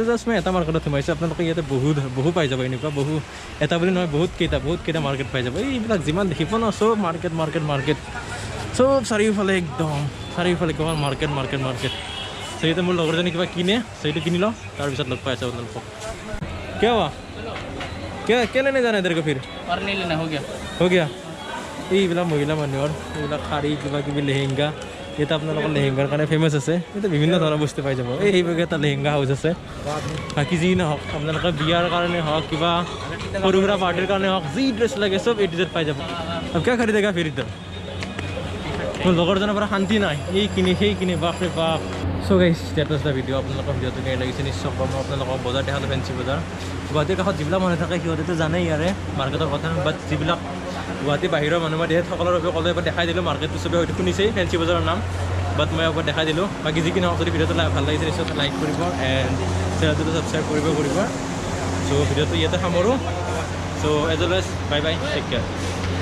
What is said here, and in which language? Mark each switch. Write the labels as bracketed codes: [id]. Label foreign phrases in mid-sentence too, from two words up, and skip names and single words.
[as] জাষ্ট মই এটা মাৰ্কেটত সোমাইছোঁ আপোনালোকে ইয়াতে বহু পাই যাব এনেকুৱা বহু এটা বুলি নহয় বহুত কেইটা মাৰ্কেট পাই যাব এইবিলাক যিমান দেখিব ন চব মাৰ্কেট চব চাৰিওফালে কেৱল মাৰ্কেট সেইটোতে মোৰ লগৰজনী কিবা কিনে সেইটো কিনি লওঁ তাৰপিছত লগ পাই আছোঁ আপোনালোকক কিয় [hi] क्या लेने जाना है तेरे को फिर और नहीं लेना हो गया [as] এইবিলাক মহিলা মানুহৰ এইবিলাক শাৰী কিবা কিবি লেহেংগা ইয়াতে আপোনালোকৰ লেহেংগাৰ কাৰণে ফেমাছ আছে ইয়াতে বিভিন্ন ধৰণৰ বস্তু পাই যাব এইভাগে এটা লেহেংগা হাউচ আছে বাকী যি নহওক আপোনালোকে বিয়াৰ কাৰণে হওক কিবা সৰু সুৰা পাৰ্টিৰ কাৰণে হওক যি ড্ৰেছ লাগে চব [en] A to Z [as] পাই যাব [hi] अब क्या खरीदेगा फिर इधर [as] মোৰ লগৰজনৰ পৰা শান্তি নাই এই কিনে সেই কিনে বাপৰে বাপ [en] so guys that was the video' [as] আপোনালোকৰ ভিডিঅ'টো কেনে লাগিছে নিশ্চয় ক'ব মই আপোনালোকক বজাৰ দেখালোঁ ফেঞ্চি বজাৰ গুৱাহাটীৰ কাষত যিবিলাক মানুহ থাকে সিহঁতেতো জানেই ইয়াৰে মাৰ্কেটৰ কথা বাট যিবিলাক গুৱাহাটী বাহিৰৰ মানুহ মই সকলৰ বাবে ক'লে এবাৰ দেখাই দিলোঁ মাৰ্কেটটো চবে হয়তো শুনিছেই ফেঞ্চি বজাৰৰ নাম বাট মই এবাৰ দেখাই দিলোঁ বাকী যি কি নহওক যদি ভিডিঅ'টো ভাল লাগিছে নিশ্চয় লাইক কৰিব এণ্ড চেনেলটো ছাবস্ক্ৰাইব কৰিব চ' ভিডিঅ'টো ইয়াতে সামৰোঁ [en] so as always bye bye take care